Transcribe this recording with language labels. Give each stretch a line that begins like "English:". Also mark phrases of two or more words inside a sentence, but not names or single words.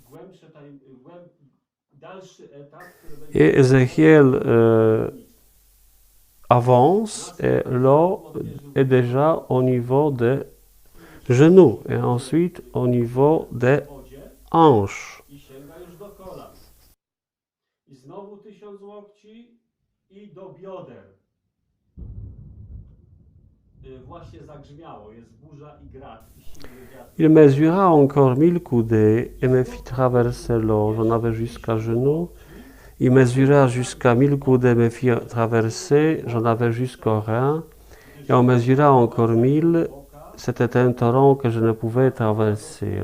French: Et Ézéchiel avance et l'eau est déjà au niveau des genoux et ensuite au niveau des hanches.
Polish: I znowu 1000 łokci i do bioder. Właśnie zagrzmiało, jest burza i grad i silny wiatr.
French: Il mesura encore 1000 coudées et me fit traverser l'eau. J'en avais jusqu'à genoux. Il mesura jusqu'à 1000 coudées, me fit traverser. J'en avais jusqu'aux reins. Et on mesura encore 1000. C'était un torrent que je ne pouvais traverser.